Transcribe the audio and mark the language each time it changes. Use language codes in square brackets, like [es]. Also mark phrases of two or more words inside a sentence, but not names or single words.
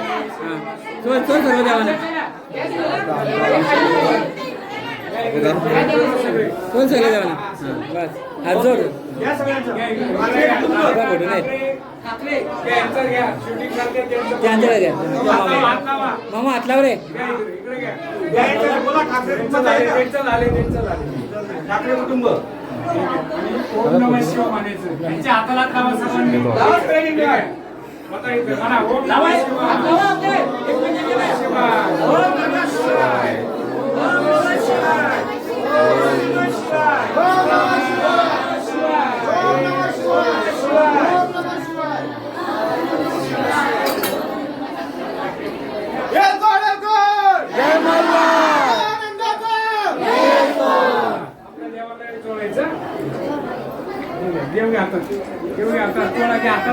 [mr] चल चल सर्व देवाना. कोण सगळे देवाना. बस हात जोड. घ्या सगळ्यांचं. फोटो नाही ठाकरे, घ्या यांचं घ्या. शूटिंग करते त्यांचं. त्यांच्याकडे घ्या. हात लावा. मामा हात लाव रे. घ्या इकडे घ्या. त्यांचं झाले. ठाकरे कुटुंब. [sa] ओम नमः शिवाय [mr] म्हणायचं. त्यांच्या हाताला लावा सर्वांनी. लावा सगळ्यांनी घ्या. आता इथे म्हणा [sa] ओम नमः शिवाय. ओम नमः शिवाय. ओम नमः शिवाय. ओम नमः शिवाय. ओम नमः शिवाय. ओम नमः शिवाय. ओम नमः शिवाय. [mr] आपल्या देवाला जोडायचं. घेऊन घ्या हातात. घेऊन घ्या हातात. चोळा घ्या हातात.